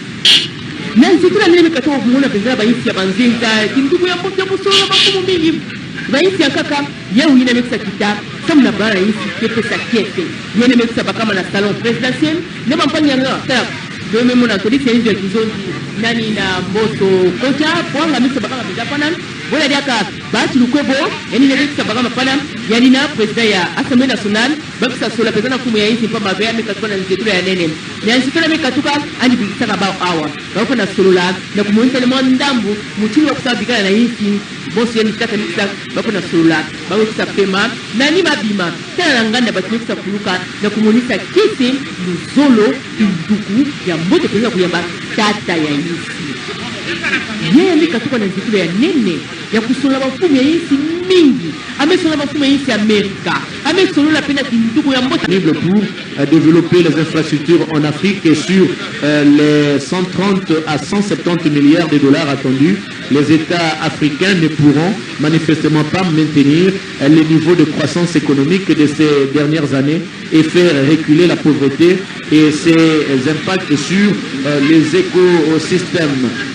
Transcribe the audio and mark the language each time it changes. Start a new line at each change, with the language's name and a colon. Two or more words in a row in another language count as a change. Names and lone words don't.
Kongo: Na nzikula nile mekatoa kumuna penzala baisi ya banzinta kinduku ya mbote ya musolo ya makumu mingi baisi ya kaka ya uina mekisa kita sabu na bana isi kepesa kiese yene mekisa bakama na
French: salon presidentiel
Kongo: nema mpangi ya nga kaya dome mona tolisi ya indio ya kizondi nani na mboto kocha pwanga mekisa bakama peza panan wala diaka bati lukwebo yani ne mekisa bakama panan yani na president ya Assemblée nationale bakisa sola peza na kumu ya isi mpamba vya mekatuka na nzetula ya nene na nzitula mekatuka ani bikisaka bao awa bako na solola na kumuonisa ni mwandambu mutini wa kusabikana na isi bosi yani kata mekisa bako na solola bako kisa pema nani mabima tena na nganda bati mekisa kuluka na kumuonisa kisi luzolo kinduku ya mbote peza kuyamba tata ya isi yeye amekatuka na nzitula ya nene ya kusola mafumu ya isi mingi amesola mafumu ya isi Amerika amesola pena kinduku ya mbote
French: pour développer les infrastructures en Afrique et sur les 130 à 170 milliards de dollars attendus, les États africains ne pourront manifestement pas maintenir les niveaux de croissance économique de ces dernières années et faire reculer la pauvreté et ses impacts sur les écosystèmes.